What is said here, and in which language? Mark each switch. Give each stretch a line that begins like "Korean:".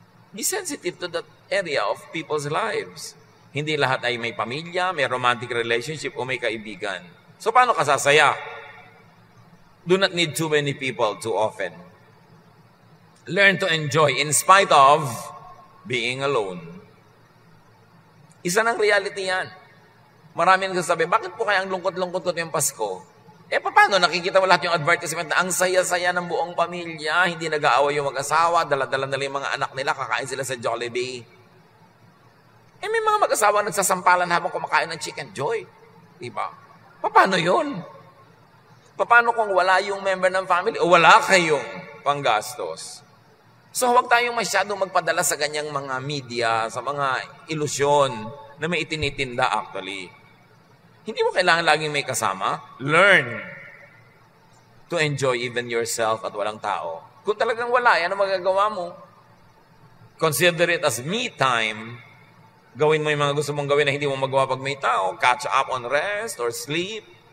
English: Be sensitive to that area of people's lives.
Filipino: Hindi lahat ay may pamilya, may romantic relationship, o may kaibigan. So paano ka sasaya?
English: Do not need too many people too often. Learn to enjoy in spite of being alone.
Filipino: Isa ng reality yan. Marami nagsasabi, bakit po kaya ang lungkot-lungkot ko yung Pasko? Paano? Nakikita mo lahat yung advertisement na ang saya-saya ng buong pamilya, hindi nag-aaway yung mag-asawa, dala-dala nila yung mga anak nila, kakain sila sa Jollibee. May mga mag-asawa nagsasampalan habang kumakain ng chicken joy. Diba? Paano yun? Paano kung wala yung member ng family o wala kayong panggastos? So huwag tayong masyadong magpadala sa ganyang mga media, sa mga ilusyon na may itinitinda actually. Hindi mo kailangan laging may kasama.
English: Learn to enjoy even yourself
Filipino: at walang tao. Kung talagang wala, yan ang magagawa mo.
English: Consider it as me time.
Filipino: Gawin mo yung mga gusto mong gawin na hindi mo magawa pag may tao.
English: Catch up on rest or sleep.